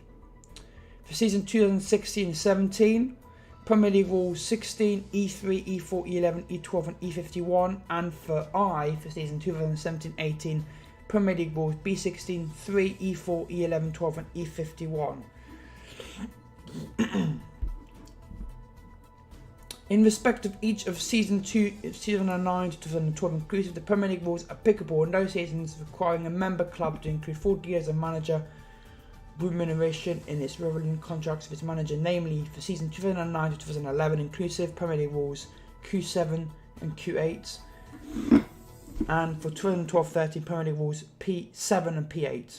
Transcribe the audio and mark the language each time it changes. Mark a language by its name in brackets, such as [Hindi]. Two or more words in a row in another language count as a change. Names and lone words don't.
[English] For season 2016-17, Premier League rules 16, E3, E4, E11, E12 and E51. And for I, for season 2017-18, Premier League rules B16, 3, E4, E11, 12 and E51. In respect of each of season 2009 to 2012 inclusive, the Premier League rules applicable in those seasons requiring a member club to include 40 years of manager remuneration in its relevant contracts of its manager, namely for season 2009 to 2011 inclusive, Premier League rules Q7 and Q8, and for 2012-13 Premier League rules P7 and P8.